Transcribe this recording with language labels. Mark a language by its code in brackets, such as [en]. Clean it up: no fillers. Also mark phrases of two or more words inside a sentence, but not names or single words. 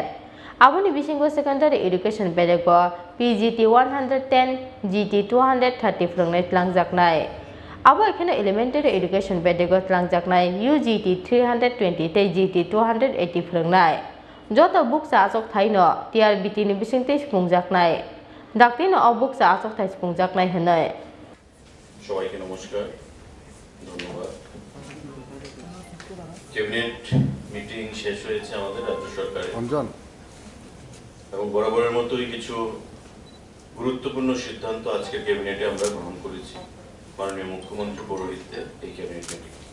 [trp] Aboni bisingo [en] secondary education [trp] Bedego PGT 110 GT 230 Phrwngnai twlangjaknai. Abo ekhane [en] elementary education [trp] Bedego twlangjaknai UGT 320 tei GT 280 Phrwngnai. Joto buksa achok thaino TRBT ni bisingtei sipungjaknai. Daktino o buksa achok thai sipungjaknai hinai. [bn] সবাইকে নমস্কার ধন্যবাদ [en] cabinet meeting [bn] শেষ হয়েছে আমাদের রাজ্য সরকারের এবং বরাবরের মতোই কিছু গুরুত্বপূর্ণ সিদ্ধান্ত আজকের ক্যাবিনেটে আমরা গ্রহণ করেছি মাননীয় মুখ্যমন্ত্রী পৌরহিত্যে এই [en] cabinet meeting